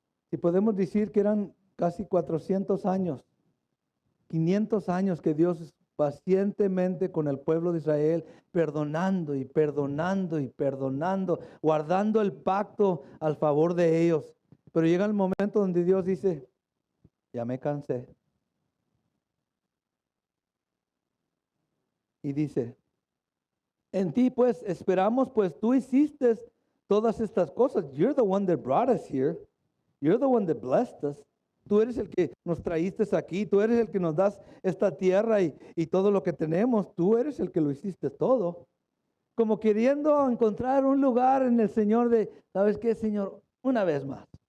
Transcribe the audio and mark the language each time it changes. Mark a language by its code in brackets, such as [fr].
[es] Y podemos decir que eran casi 400 años, 500 años que Dios pacientemente con el pueblo de Israel, perdonando y perdonando y perdonando, guardando el pacto al favor de ellos. Pero llega el momento donde Dios dice, ya me cansé. Y dice, en ti pues esperamos, pues tú hiciste todas estas cosas. [en] You're the one that brought us here. You're the one that blessed us. [es] Tú eres el que nos traíste aquí. Tú eres el que nos das esta tierra y todo lo que tenemos. Tú eres el que lo hiciste todo. Como queriendo encontrar un lugar en el Señor de, ¿sabes qué, Señor? Una vez más.